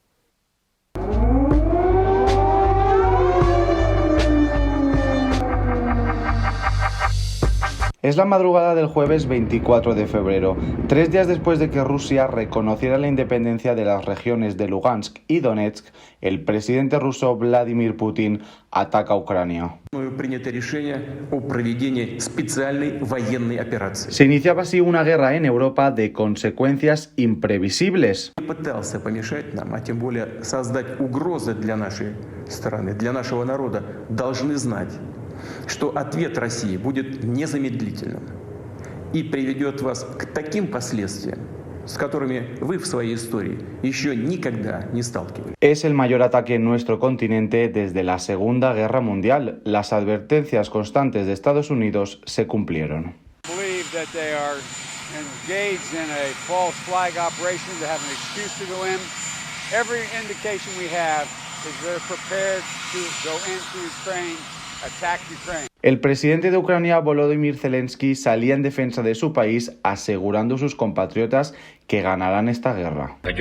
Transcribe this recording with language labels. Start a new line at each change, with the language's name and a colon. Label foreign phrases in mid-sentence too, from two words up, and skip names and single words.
Spanish: Es la madrugada del jueves 24 de febrero, 3 días después de que Rusia reconociera la independencia de las regiones de Lugansk y Donetsk. El presidente ruso Vladimir Putin ataca a Ucrania. Se iniciaba así una guerra en Europa de consecuencias imprevisibles.
Russian: Что ответ России будет незамедлительным и приведет вас к таким последствиям, с которыми вы в своей истории еще никогда не сталкивались.
Spanish: Es el mayor ataque en nuestro continente desde la Segunda Guerra Mundial. Las advertencias constantes de Estados Unidos se cumplieron. El presidente de Ucrania, Volodymyr Zelensky, salía en defensa de su país, asegurando a sus compatriotas que ganarán esta guerra.